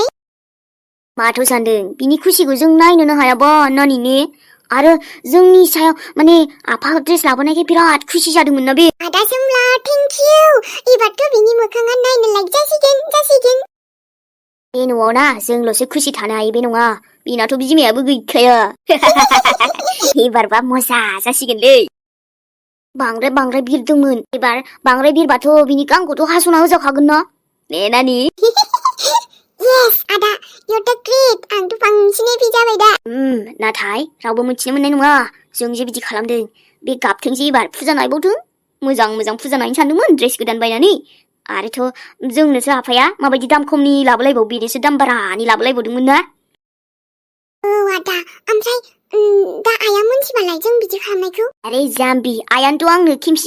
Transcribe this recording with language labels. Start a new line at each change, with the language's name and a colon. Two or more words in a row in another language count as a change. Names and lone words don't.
Bodo: माथो सानदों बिनि खुसिखौ जों नायनोनो हायाबा नानिने आरो जोंनि सायाव माने आफा ड्रेस लाबोनायखाय बिराद खुसि जादोंमोन ना बे आदा सोमला
English: thank you
Bodo: एबारथ' बिनि मोखाङा नायनो लायक जासिगोन बे न'आव ना जोंल'सो खुसि थानो हायो बे नङा बिनाथ' बिमायाबो गैखाया एबारबा मजा जासिगोनलै बांद्राय बिरदोंमोन एबार बांद्राय बिरबाथ' बिनि गांखौथ' हास'ना होजाखागोन ना ने नानि येस आदा
English: you're the great
Bodo: आंथ' बांसिन हेपि जाबाय दा नाथाय रावबो मिथिनो मोननाय नङा जों जे बिदि खालामदों बे गाबथोंसै एबार फुजा नायबावथों मोजां फुजा नायनो सानदोंमोन ड्रेस गोदान बायनानै आरोथ' जोंनोसो आफाया माबायदि दाम खमनि लाबोलायबाव बेनोसो दाम बारानि लाबोलायबावदोंमोन ना औ आदा ओमफ्राय दा आइया मोनथिबालाय जों बिदि खालामनायखौ आरे जाम्बि आइयानोथ' आंनो खेमसिजों